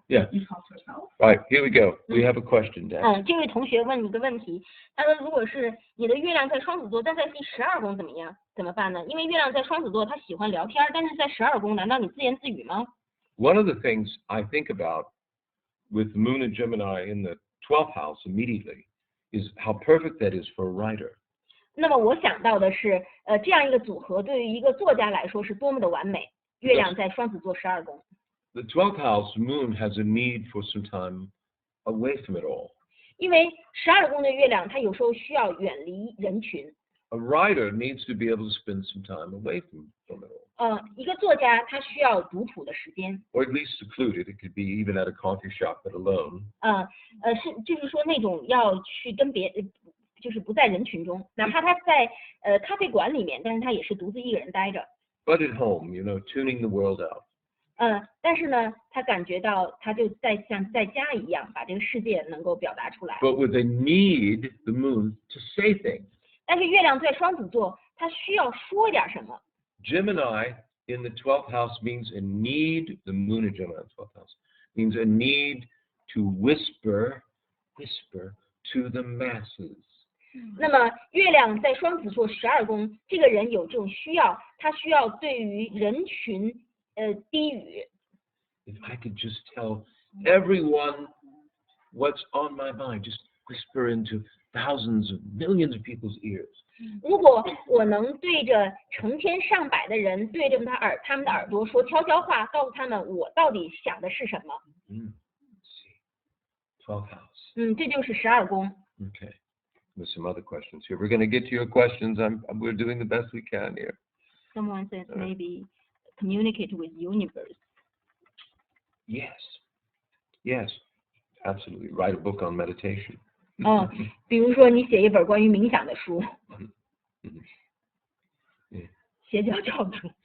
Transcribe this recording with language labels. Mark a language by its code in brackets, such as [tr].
[en] Yeah. You talk to yourself. Right, here we go. We have a question, Dan. [zh] 这位同学问你一个问题，他说如果是你的月亮在双子座，但在第12宫怎么办呢？因为月亮在双子座，他喜欢聊天，但是在12宫，难道你自言自语吗？ [en] One of the things I think about with the moon and Gemini in the 12th house immediately is how perfect that is for a writer. [zh] 那么我想到的是，这样一个组合对于一个作家来说是多么的完美。月亮在双子座12宫。 [en] The 12th house moon has a need for some time away from it all. [zh] 因为12宫的月亮，它有时候需要远离人群。 [en] A writer needs to be able to spend some time away from it all. [zh] 一个作家他需要独处的时间。 [en] Or at least secluded. It could be even at a coffee shop, but alone. [zh] 就是说那种要去跟就是不在人群中，哪怕他在咖啡馆里面，但是他也是独自一个人待着。 [en] But at home, tuning the world out. [zh] 但是呢，他感觉到他就像在家一样，把这个世界能够表达出来。 [en] But with a need, the moon, to say things. [zh] 但是月亮在双子座，他需要说点什么。 [en] Gemini in the 12th house means a need. The moon in Gemini in the 12th house means a need to whisper to the masses. [zh] 那么月亮在双子座12宫，这个人有这种需要，他需要对于人群低语。 [en] If I could just tell everyone what's on my mind, just whisper into thousands of millions of people's ears. [zh] 如果我能对着成千上百的人，对着他们的耳朵说悄悄话，告诉他们我到底想的是什么。 [en] 12th house. [zh] 这就是12宫。 [en] Okay. There's some other questions here. We're going to get to your questions. We're doing the best we can here. Someone says maybe communicate with universe. Yes, absolutely. Write a book on meditation. [zh] 比如说你写一本关于冥想的书，邪教教主。